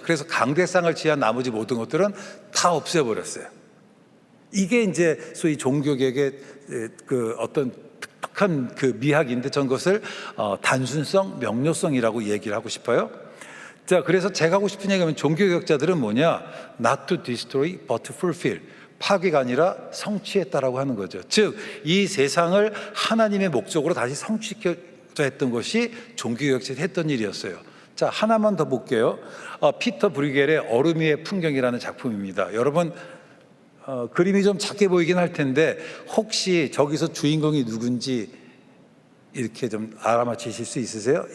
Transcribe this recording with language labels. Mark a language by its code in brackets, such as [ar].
[ko] 그래서 강대상을 제한 나머지 모든 것들은 다 없애버렸어요. 이게 이제 소위 종교개혁의 그 어떤 독특한 그 미학인데 전 그것을 단순성, 명료성이라고 얘기를 하고 싶어요. 자, 그래서 제가 하고 싶은 얘기하면 종교개혁자들은 뭐냐? [en] Not to destroy, but to fulfill. [ko] 파괴가 아니라 성취했다라고 하는 거죠. 즉, 이 세상을 하나님의 목적으로 다시 성취시켜 했던 것이 종교개혁자들이 했던 일이었어요. 자, 하나만 더 볼게요. 피터 브리겔의 얼음 위의 풍경이라는 작품입니다. 여러분, 그림이 좀 작게 보이긴 할 텐데 혹시 저기서 주인공이 누군지 이렇게 좀 알아맞히실 수 있으세요?